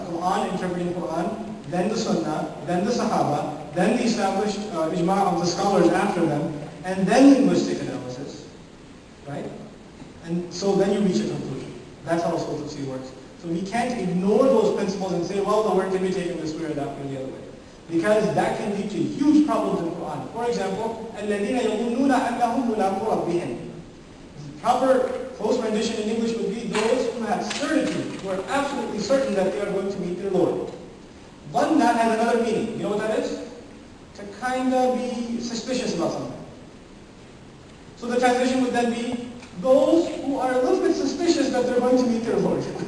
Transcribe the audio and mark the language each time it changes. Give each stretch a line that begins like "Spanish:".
English: Quran, interpreting Quran, then the Sunnah, then the Sahaba, then the established ijma' of the scholars after them, and then linguistic analysis, right? And so then you reach a conclusion. That's how usul tafsir works. So we can't ignore those principles and say, well, the word can be taken this way or that way or the other way. Because that can lead to huge problems in Quran. For example,
Arabic: الَّذِينَ يَظُنُّونَ أَنَّهُمْ مُلَاقُو رَبِّهِمْ.
English: The proper close rendition in English would be those who have certainty, who are absolutely certain that they are going to meet their Lord. One that has another meaning. You know what that is? To kind of be suspicious about something. So the translation would then be, those who are a little bit suspicious that they're going to meet their Lord.